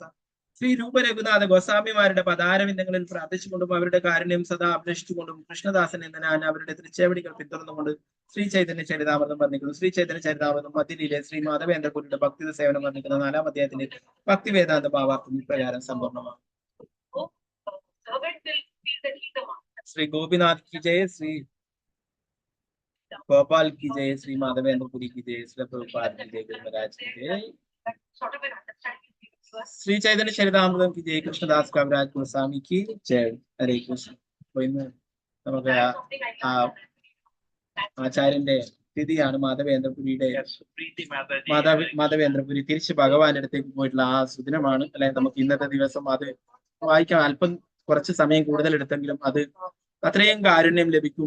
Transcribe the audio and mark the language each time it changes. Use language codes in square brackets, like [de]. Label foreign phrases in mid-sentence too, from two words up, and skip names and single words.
[ml] ശ്രീരൂപ രഘുനാഥ ഗോസ്വാമിമാരുടെ പദാരവിന്ദങ്ങളിൽ പ്രാർത്ഥിച്ചുകൊണ്ടും അവരുടെ കാരുണ്യം സദാ അഭിലഷിച്ചുകൊണ്ടും കൃഷ്ണദാസൻ എന്ന ഞാൻ അവരുടെ തൃച്ചേവടികൾ പിന്തുടർന്നുകൊണ്ട് ശ്രീ ചൈതന്യ ചരിതാമൃതം വർണ്ണിക്കുന്നു. ശ്രീ ചൈതന്യ ചരിതാമൃതം മധ്യയിലെ ശ്രീ മാധവേന്ദ്രപുരിയുടെ ഭക്തി സേവനം വർണ്ണിക്കുന്ന 4-ാം അധ്യായത്തിന്റെ ഭക്തി വേദാന്ത ഭാവാർത്ഥം ഇപ്രകാരം സമ്പൂർണ്ണമാണ്. [hi] ശ്രീ ഗോപിനാഥ് की जय, श्री गोपाल की जय, श्री माधवेन्द्रपुरी की जय, श्री प्रभुपाद की जय, गुरु महाराज की जय, श्री चैतन्य चरितामृतम की जय, कृष्णदास कविराज गोस्वामी की जय. हरे कृष्ण. [ml] നമുക്ക് ആചാര്യന്റെ സ്ഥിതിയാണ് മാധവേന്ദ്രപുരിയുടെ മാധവേന്ദ്രപുരി തിരിച്ച് ഭഗവാന്റെ അടുത്തേക്ക് പോയിട്ടുള്ള ആ സുദിനമാണ് അല്ലെ. നമുക്ക് ഇന്നത്തെ ദിവസം അത് വായിക്കാൻ അല്പം കുറച്ച് സമയം കൂടുതൽ എടുത്തെങ്കിലും അത് അത്രയും കാരുണ്യം ലഭിക്കും.